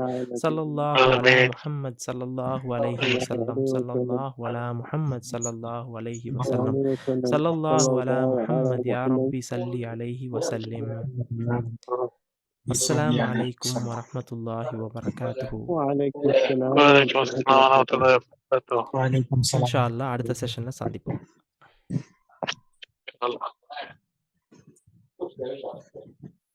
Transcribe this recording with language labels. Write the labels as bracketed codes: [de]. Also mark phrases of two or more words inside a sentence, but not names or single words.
[ar] صلى الله على محمد صلى الله عليه وسلم صلى الله على محمد صلى الله عليه وسلم صلى الله على محمد يا ربي صل عليه وسلم. السلام عليكم ورحمة الله وبركاته. وعليكم السلام ورحمة الله وبركاته. إن شاء الله [ta] அடுத்த செஷன்ல சந்திப்போம். Allah.